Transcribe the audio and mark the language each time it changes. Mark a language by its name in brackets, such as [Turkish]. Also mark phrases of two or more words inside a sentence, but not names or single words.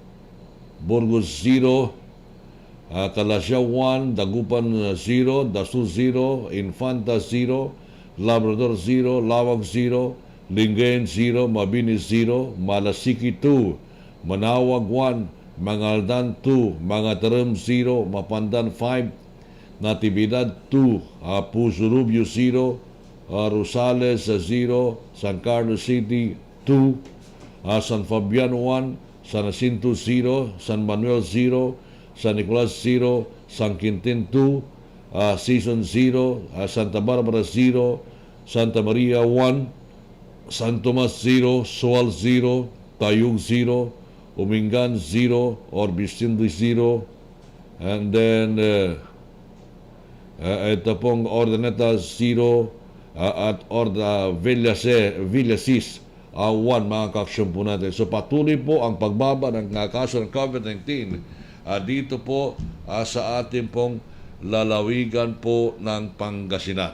[Filipino] Kalasya 1, Dagupan 0, Dasu 0, Infanta 0, Labrador 0, Lawag 0, Lingayen 0, Mabini 0, Malasiki 2, Manawag 1, Mangaldan 2, Mangatarem 0, Mapandan 5, Natividad 2, Puso Rubio 0, Rosales 0, San Carlos City 2, San Fabian 1, San Jacinto 0, San Manuel 0, San Nicolas 0, San Quintin 2, Season 0, Santa Barbara 0, Santa Maria 1, San Tomas 0, Sual 0, Tayug 0, Umingan 0, Orbistindu 0, [English] and then [Filipino] ito pong Ordaneta 0 at Villasis 1 mga kaaksyon po natin. So patuloy po ang pagbaba ng kaso ng COVID-19 dito po sa ating pong lalawigan po ng Pangasinan.